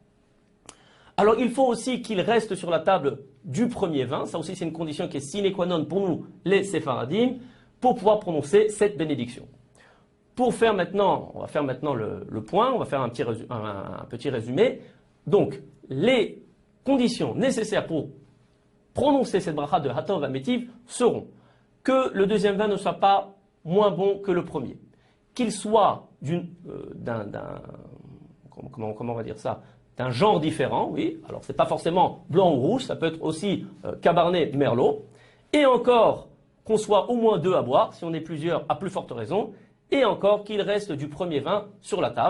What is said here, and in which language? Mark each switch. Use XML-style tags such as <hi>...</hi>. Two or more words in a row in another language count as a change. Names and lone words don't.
<fr>Alors il faut aussi qu'il reste sur la table du premier vin, ça aussi c'est une condition qui est</fr> <la>sine qua non</la> <fr>pour nous les séfaradim, pour pouvoir prononcer cette bénédiction. On va faire maintenant le point, on va faire un petit résumé. Donc, les conditions nécessaires pour prononcer cette bracha de</fr> <he>הטוב והמטיב</he> <fr>seront que le deuxième vin ne soit pas moins bon que le premier, qu'il soit comment on va dire ça, d'un genre différent, oui, alors c'est pas forcément blanc ou rouge, ça peut être aussi Cabernet Merlot, et encore qu'on soit au moins deux à boire, si on est plusieurs, à plus forte raison, et encore qu'il reste du premier vin sur la table.</fr>